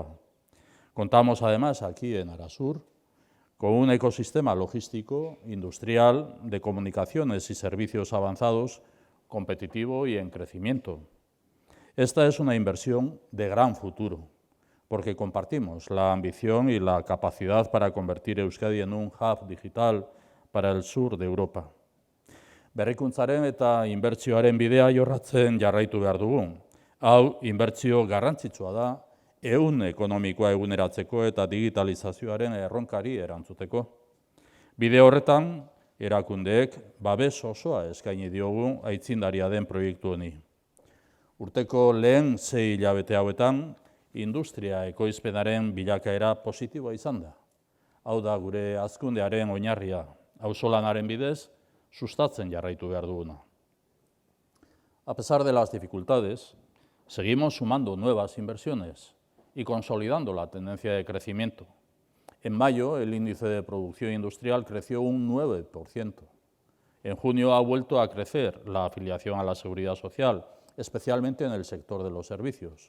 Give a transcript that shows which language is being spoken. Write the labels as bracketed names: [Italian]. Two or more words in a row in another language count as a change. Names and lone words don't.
[Spanish] Contamos además aquí en Arasur con un ecosistema logístico, industrial, de comunicaciones y servicios avanzados, competitivo y en crecimiento. Esta es una inversión de gran futuro, porque compartimos la ambición y la capacidad para convertir Euskadi en un hub digital para el sur de Europa. [Basque] Berrikuntzaren eta inbertsioaren bidea jorratzen jarraitu behar dugu. Hau, inbertsio garrantzitsua da, ehun ekonomikoa eguneratzeko eta digitalizazioaren erronkari erantzuteko. Bide horretan, erakundeek babes osoa eskaini diogu aitzindaria den proiektu honi. Urteko lehen 6 hilabete hauetan, industria ekoizpenaren bilakaera positiboa izan da. Hau da gure hazkundearen oinarria, auzolanaren bidez, sustatzen jarraitu behar duguna. [Spanish] A pesar de las dificultades, seguimos sumando nuevas inversiones y consolidando la tendencia de crecimiento. En mayo, el índice de producción industrial creció un 9%. En junio ha vuelto a crecer la afiliación a la seguridad social, especialmente en el sector de los servicios.